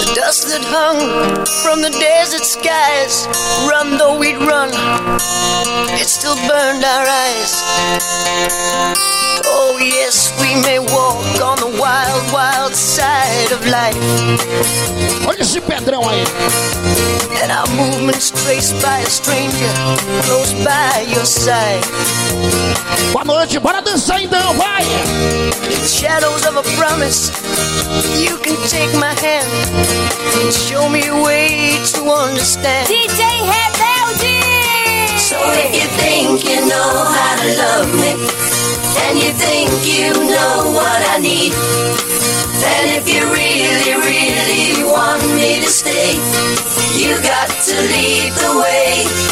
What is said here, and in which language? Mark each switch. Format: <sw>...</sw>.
<en>That hung from the desert skies. Run though we'd run, it still burned our eyes. Oh yes, we may walk on the wild, wild side of life.</en> <pt>Olha esse pedrão aí.</pt> <en>And our movements traced by a stranger close by your side.</en> <pt>Boa noite, bora dançar então, vai!</pt> <en>In shadows of a promise, you can take my hand. Show me a way to understand.</en> <pt>DJ Rebelde!</pt> <en>So if you think you know how to love me, and you think you know what I need, then if you really, really want me to stay, you got to lead the way.</en>